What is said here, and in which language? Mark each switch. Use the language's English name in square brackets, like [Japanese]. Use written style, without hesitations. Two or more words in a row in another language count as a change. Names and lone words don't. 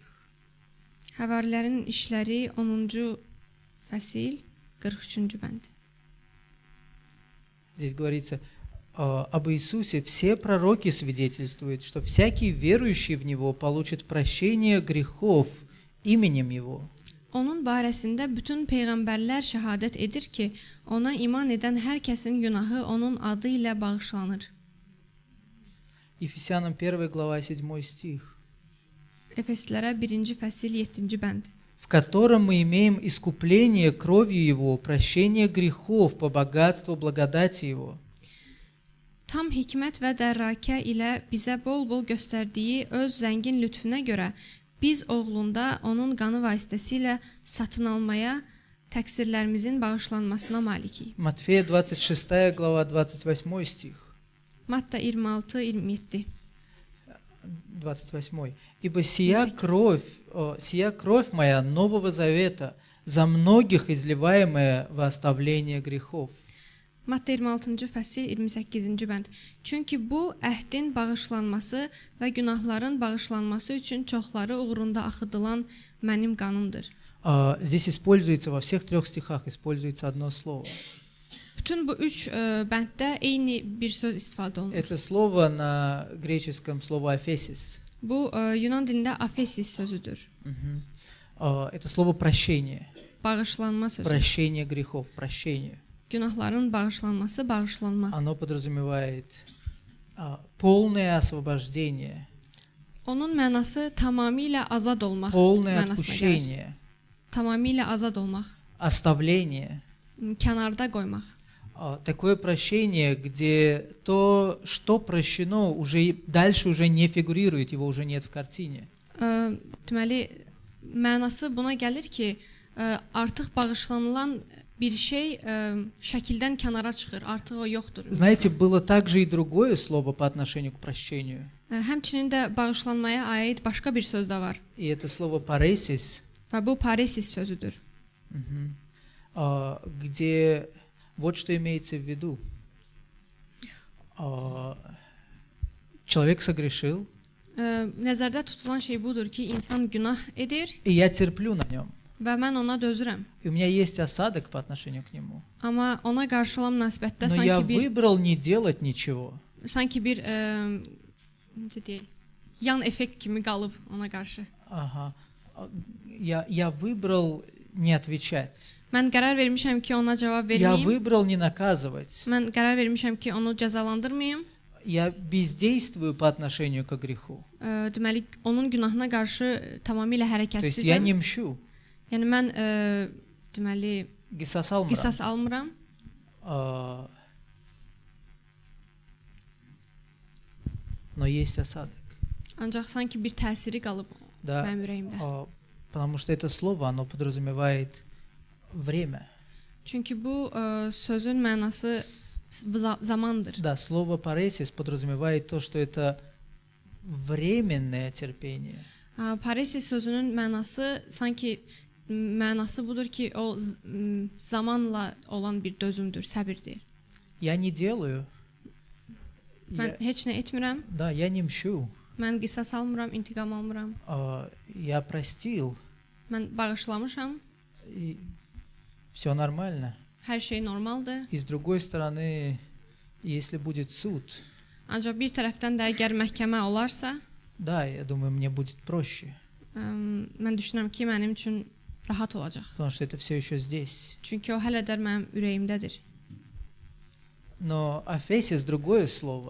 [Azerbaijani] Həvarilərin işləri 10-cu fəsil 43-cü bənd. [Russian] Здесь говорится об Иисусе. Все пророки свидетельствуют, что всякий верующий в Него получит прощение грехов именем Его. [Azerbaijani] Onun barəsində bütün peyğəmbərlər şəhadət edir ki, ona iman edən hər kəsin günahı onun adı ilə bağışlanır. [Russian] Ефесянам 1 глава, 7 стих. [Azerbaijani] Efeslilərə 1-ci fəsil 7-ci bənd. [Russian] В котором мы имеем искупление кровью Его, прощение грехов по богатству благодати Его. [Azerbaijani] Tam hikmət və dərrakə ilə bizə bol-bol göstərdiyi öz zəngin lütfüne görə biz oğlunda onun qanı vasitəsilə satın almaya, təqsirlərimizin bağışlanmasına malikik. [Russian] Матфея 26 глава, 28 стих. [Azerbaijani] Matta 26-27. 28. [Russian] «Ибо сия кровь моя Нового Завета, за многих изливаемая во оставление грехов». [Azerbaijani] Matta 26-cı fəsil 28-ci bənd. Çünki bu əhdin bağışlanması və günahların bağışlanması üçün çoxları uğrunda axıdılan mənim qanımdır. [Russian] Здесь используется, во всех 3 стихах используется одно слово. [Azerbaijani] Bütün bu 3 bənddə eyni bir söz istifadə olunur. [Russian] Это слово на греческом слово «афесис». [Azerbaijani] Bu Yunan dilində afesis sözüdür. [Russian] Это слово «прощение». [Azerbaijani] Bağışlanma sözü. [Russian] Прощение грехов, прощение. [Azerbaijani] Günahların bağışlanması, bağışlanma. [Russian] Оно подразумевает полное освобождение, [Azerbaijani] Onun mənası tamamilə azad olmaq [Russian] полное [Azerbaijani] mənasına gəlir. [Russian] отпущение, [Azerbaijani] Tamamilə azad olmaq, [Russian] оставление. [Azerbaijani] kənarda qoymaq. [Russian] Такое прощение, где то, что прощено, уже дальше уже не фигурирует, его уже нет в картине. [Azerbaijani] Deməli, mənası buna gəlir ki, artıq bağışlanılan bir şey şəkildən kənara çıxır, artıq o yoxdur. [Russian] Знаете, было также и другое слово по отношению к прощению. [Azerbaijani] Həmçinin də bağışlanmaya aid başqa bir söz də var. [Russian] И это слово «паресис», [Azerbaijani] Və bu paresis sözüdür. [Russian] где вот что имеется в виду. Человек согрешил, [Azerbaijani] Nəzərdə tutulan şey budur ki, insan günah edir [Russian] и я терплю на нем. [Azerbaijani] və mən ona dözürəm. [Russian] И у меня есть осадок по отношению к нему. [Azerbaijani] Amma ona qarşı olan münasibətdə [Russian] Но я выбрал не делать ничего. [Azerbaijani] sanki bir necə deyək, yan effekt kimi qalıb ona qarşı. [Russian] Ага. Я выбрал не отвечать. [Azerbaijani] Mən qərar vermişəm ki, ona cavab [Russian] Я [Azerbaijani] verməyim. [Russian] выбрал не наказывать. [Azerbaijani] Mən qərar vermişəm ki, onu cəzalandırmayım. [Russian] Я бездействую по отношению к греху. [Azerbaijani] Deməli, onun günahına qarşı tamamilə [Russian] То есть я [Azerbaijani] hərəkətsizəm. [Russian] не мщу. [Azerbaijani] Yəni mən deməli Qisas almıram. qisas almıram. [Russian] Но есть осадок. [Azerbaijani] Ancaq sanki bir təsiri qalıb [Russian] Да. [Azerbaijani] mənim ürəyimdə. [Russian] Потому что это слово, оно подразумевает время. [Azerbaijani] Çünki bu sözün mənası zamandır. [Russian] Да, слово «паресис» подразумевает то, что это временное терпение. [Azerbaijani] Paresis sözünün mənası sanki mənası budur ki, o zamanla olan bir dözümdür, səbirdir. [Russian] Я не делаю. [Azerbaijani] Mən heç nə etmirəm. [Russian] Да, я не мщу. [Azerbaijani] Mən qisas almıram, intiqam almıram. [Russian] Я простил. [Azerbaijani] Mən bağışlamışam. [Russian] И все нормально. [Azerbaijani] Hər şey normaldır. [Russian] И с другой стороны, если будет суд, [Azerbaijani] Ancaq bir tərəfdən də əgər məhkəmə olarsa, [Russian] да, я думаю, мне будет проще. [Azerbaijani] mən düşünürəm ki, mənim üçün rahat olacaq. [Russian] Потому что это все еще здесь. [Azerbaijani] Çünki o hələ də mənim ürəyimdədir. [Russian] Но «афесис» другое слово.